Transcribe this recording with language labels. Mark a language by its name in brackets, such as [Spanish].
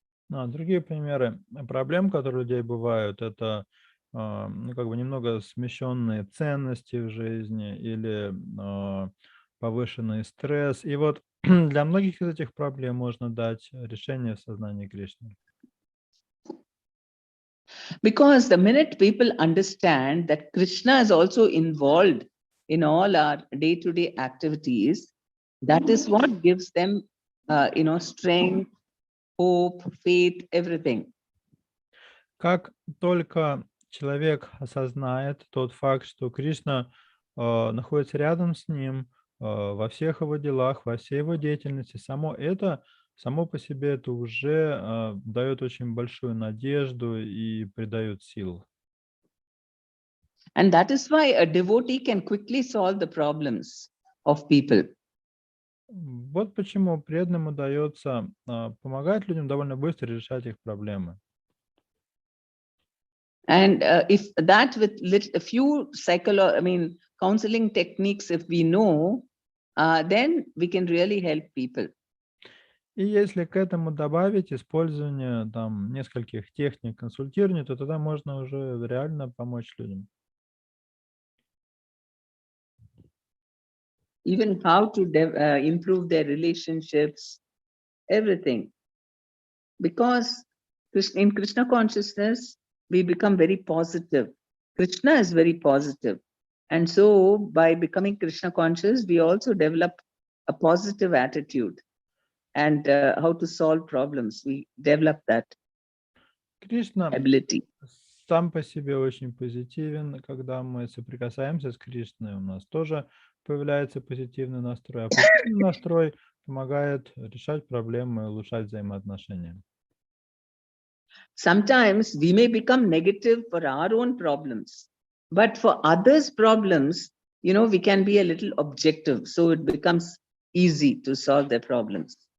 [Russian] Другие примеры проблем, которые у людей бывают, это немного смещенные ценности в жизни или повышенный стресс. И вот для многих из этих проблем можно дать решение в сознании Кришны. [English] Because the minute people understand that Krishna is also involved in all our day-to-day activities, that is what gives them, strength, hope, faith, everything. [Russian] Как только человек осознает тот факт, что Кришна находится рядом с ним во всех его делах, во всей его деятельности, само по себе это уже дает очень большую надежду и придает сил. [English] And that is why a devotee can quickly solve the problems of people. [Russian] Вот почему преданным удается помогать людям довольно быстро решать их проблемы. [English] And if that with a few counseling techniques, if we know, then we can really help people. [Russian] И если к этому добавить использование там нескольких техник консультирования, то тогда можно уже реально помочь людям. [English] Even how to improve their relationships, everything. Because in Krishna consciousness, we become very positive. Krishna is very positive. And so by becoming Krishna conscious, we also develop a positive attitude and how to solve problems. We develop that [Russian] Кришна [English] ability. [Russian] сам по себе очень позитивен. Когда мы соприкасаемся с Кришной, у нас тоже появляется позитивный настрой. А позитивный настрой помогает решать проблемы и улучшать взаимоотношения. [English] Sometimes we may become negative for our own problems, but for others' problems, we can be a little objective. So it becomes easy to solve their problems.